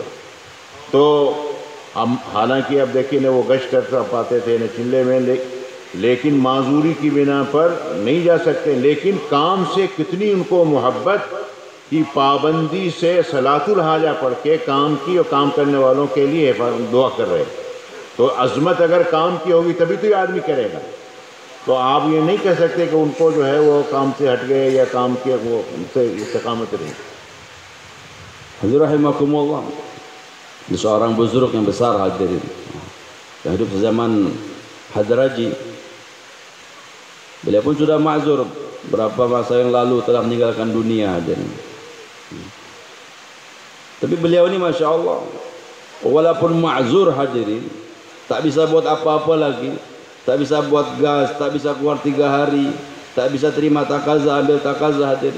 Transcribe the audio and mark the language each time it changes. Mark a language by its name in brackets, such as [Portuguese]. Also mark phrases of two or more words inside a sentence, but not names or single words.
[Hindi] तो हम हालांकि अब देखिए न वो गश्त कर पाते थे न चिल्ले में, लेकिन माजूरी की बिना पर नहीं जा सकते, लेकिन काम से कितनी उनको मोहब्बत की पाबंदी से [Arabic] صلاة الحاجة [Hindi] पढ़ के काम की और काम करने वालों के लिए दुआ कर रहे। तो अज़मत अगर काम की होगी तभी तो ये आदमी करेगा। तो आप ये नहीं कह सकते कि उनको जो है वो काम से हट गए या काम के वो उनसे इस्तिकामत रही। [Arabic] Hadirin rahimakumullah, [Indonesian] seorang buzurg yang besar hadirin yang hidup zaman Hadraji. Beliau pun sudah ma'zur, berapa masa yang lalu telah meninggalkan dunia hadirin. Tapi beliau ini [Arabic] Masya Allah, [Indonesian] walaupun ma'zur hadirin, tak bisa buat apa-apa lagi, tak bisa buat gas, tak bisa keluar 3 hari, tak bisa terima takazah, ambil takazah hadirin.